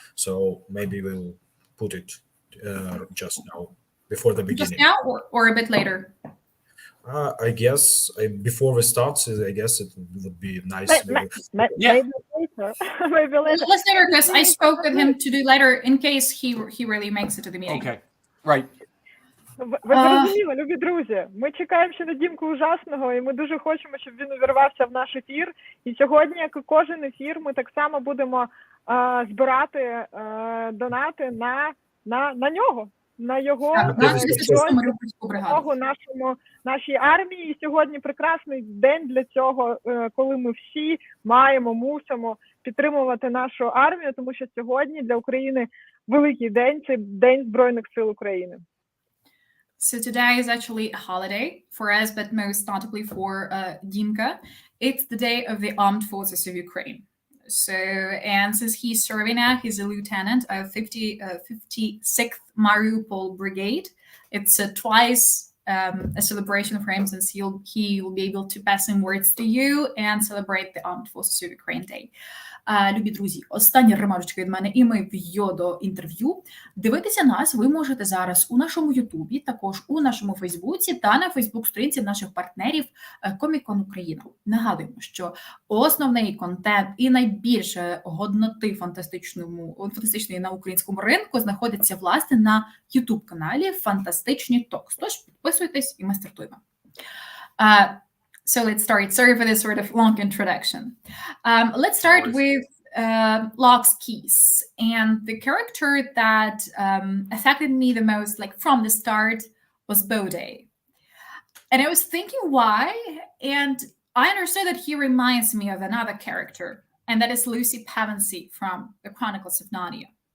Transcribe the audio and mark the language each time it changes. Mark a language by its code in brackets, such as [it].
[en] So maybe we'll put it just now, before the beginning. Just now or a bit later? I guess before we start, I guess it would be nice. Maybe later. Maybe later. Let's later, because I spoke with him to do later in case he really makes it to the meeting. Okay, right. [uk] Ви зрозуміли, любі друзі, ми чекаємо ще на Дімку Ужасного, і ми дуже хочемо, щоб він увірвався в наш ефір. І сьогодні, як і кожен ефір, ми так само будемо збирати донати на нього, на його допомогу нашій армії. І сьогодні прекрасний день для цього, коли ми всі мусимо підтримувати нашу армію, тому що сьогодні для України великий день, це День Збройних сил України. [en] So today is actually a holiday for us, but most notably for Dімka. It's the day of the Armed Forces of Ukraine. So, and since he's serving now, he's a lieutenant of 56th Mariupol Brigade. It's twice a celebration for him, since he will be able to pass some words to you and celebrate the Armed Forces of Ukraine Day. [uk] Любі друзі, останні ремарочки від мене, і ми в'йо до інтерв'ю. Дивитися нас ви можете зараз у нашому Ютубі, також у нашому Фейсбуці та на Фейсбук-сторінці наших партнерів Комік-кон Україна. Нагадуємо, що основний контент і найбільше годноти фантастичної на українському ринку знаходиться, власне, на Ютуб-каналі Фантастичні Токс. Тож підписуйтесь, і ми стартуємо. [en] So let's start. Sorry for this sort of long introduction. Let's start with Locke's Keys. And the character that affected me the most, like from the start, was Bode. And I was thinking why, and I understood that he reminds me of another character, and that is Lucy Pevensey from The Chronicles of Narnia.